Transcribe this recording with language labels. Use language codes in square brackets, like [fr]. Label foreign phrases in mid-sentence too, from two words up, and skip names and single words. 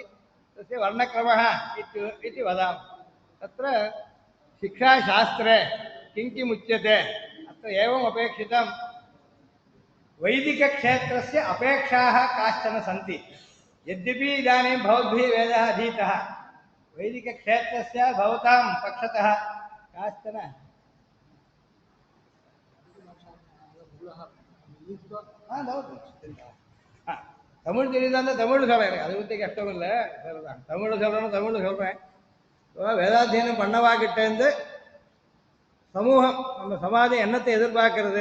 [sa] तस्य वर्णक्रमः इति वदामः। तत्र शिक्षाशास्त्रे किं किम् उच्यते, अत्र एवम् अपेक्षितं, वैदिकक्षेत्रस्य अपेक्षाः काश्चन सन्ति। यद्यपि इदानीं भवद्भिः वेदः अधीतः, वैदिकक्षेत्रस्य भवतां पक्षतः काश्चन [ta] தமிழ் தெரியுதாங்க, தமிழ் சொல்கிறேன், அதை பற்றி கஷ்டம் இல்லை, சரிதான். தமிழ் சொல்கிறேன். வேதாத்தியனம் பண்ணவாக்கிட்டேருந்து சமூகம், நம்ம சமாஜம் என்னத்தை எதிர்பார்க்கறது?